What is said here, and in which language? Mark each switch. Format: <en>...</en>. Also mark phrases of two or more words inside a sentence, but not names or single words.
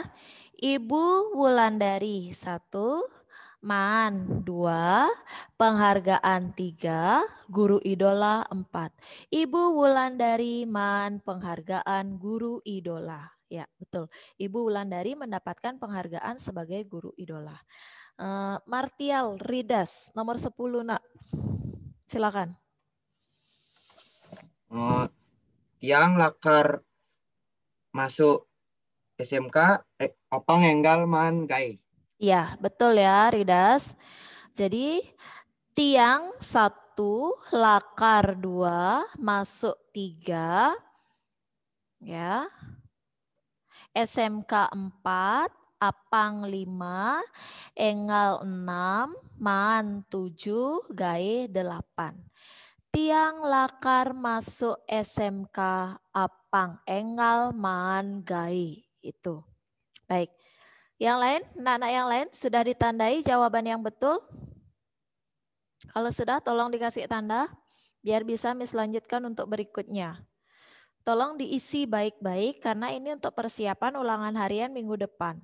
<id>Ibu Wulandari 1, Maan 2, Penghargaan 3, Guru Idola 4. Ibu Wulandari, Maan Penghargaan Guru Idola. Ya, betul. Ibu Wulandari mendapatkan penghargaan sebagai Guru Idola. Martial Ridas, nomor 10, Nak. Silakan.</id> <ban>Tiang lakar masuk SMK apa ngenggal man gai.</ban> <id>Iya, betul ya, Ridas. Jadi</id> <ban>tiang 1, lakar 2, masuk 3,</ban> <id>ya.</id> <ban>SMK 4, apang 5, engal 6, man 7, gae 8. Tiang lakar masuk SMK apang engal man gai.</ban> <id>Itu. Baik. Yang lain, anak-anak yang lain sudah ditandai jawaban yang betul? Kalau sudah tolong dikasih tanda biar bisa Miss lanjutkan untuk berikutnya. Tolong diisi baik-baik karena ini untuk persiapan ulangan harian minggu depan.</id>